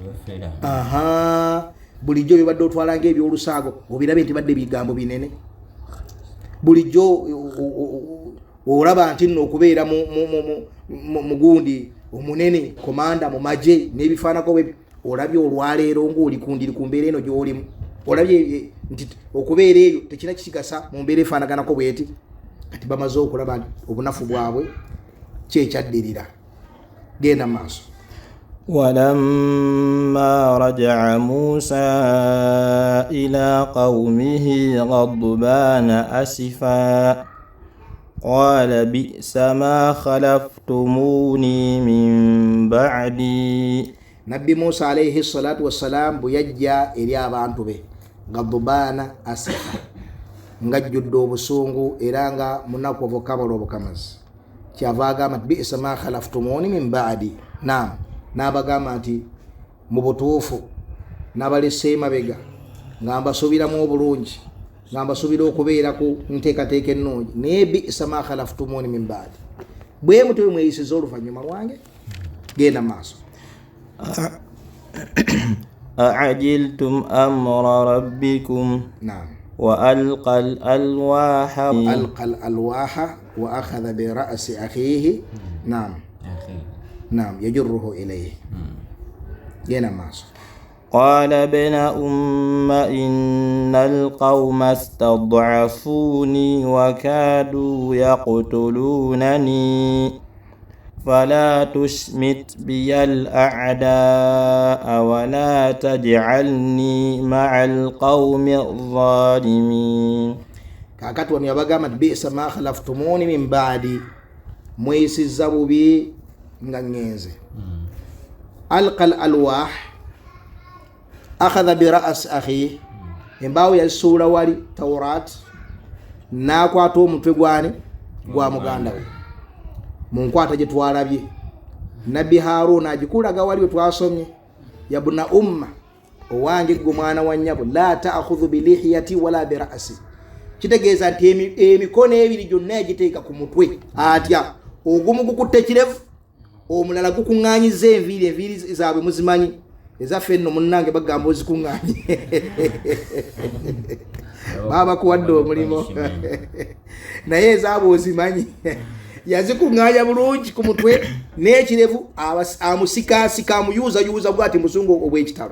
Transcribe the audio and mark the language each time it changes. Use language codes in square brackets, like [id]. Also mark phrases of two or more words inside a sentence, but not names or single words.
[lg] bulijjo byobadde otwala ng'ebyolusaago obirabe nti badde bigambo binene bulijjo olaba nti nno okubeera mugundi omunene komanda mu magye n'ebifaanako bwe olabye olwaleero ng'oli kundiri ku mbeera eno gy'olimu olabye nti okubeera eyo tekina kikigasa mu mbeera efaanaganako bweti kati bamaze okulaba obunafu bwabwe kyekyaddirira. Genda maaso. [ar] ولما رجع موسى إلى قومه غضبان أسفا قال بئس ما خلفتموني من بعدي. [lg] Nabbi Musa [ar] عليه الصلاة والسلام [lg] buyajja eri abantu be [ar] غضبان أسفا [lg] ngajjudde obusungu era nga munaku kabalo obukamazi kyava agamba nti [ar] بئس ما خلفتموني من بعدي. [lg] Naam n'abagamba nti mu butuufu n'abalese emabega nga mbasuubiramu obulungi nga mbasuubira okubeera ku nteekateeka ennungi naye [ar] بئس ما خلفتموني من بعدي [lg] bwe mutwe mweyisiza oluvannyuma lwange. Genda maaso. [ar] أعجلتم أمر ربكم نعم وألقى الألواح وأخذ برأس أخيه نعم يجره إليه. [lg] Genda maaso. [ar] قال ابن إن القوم استضعفوني وكادوا يقتلونني فلا تشمت بي الأعداء ولا تجعلني مع القوم الظالمين. [lg] kakati wano yabagamba nti [ar] بئس ما خلفتموني من بعدي, [lg] mwesizza bubi nga ngenze. [ar] ألقى الألواح أخذ برأس أخيه, [lg] embaawo yasuula wali tawrat, nakwata omutwe gwa muganda we munkwata gye twalabye. nabbi Haruna agikulaga wali we twasomye, [ar] يا ابن أم, [lg] owange gwe mwana wa nnyabo, [ar] لا تأخذ بلحيتي ولا برأسي. [lg] kitegeeza nti emikono ebiri gyonna yagiteeka ku mutwe atya, ogumu gukutte kirevu, omulala gukuŋŋaanyiza enviiri zaabwe muzimanyi, ezaffe nno munnange bagamba ozikuŋŋaanye baba kuwadde omulimo naye ezaabwe ozimanyi yazikuŋŋaanya bulungi ku mutwe n'ekirevu, amusikaasika amuyuuzayuuza bwati musungu obw'ekitalo.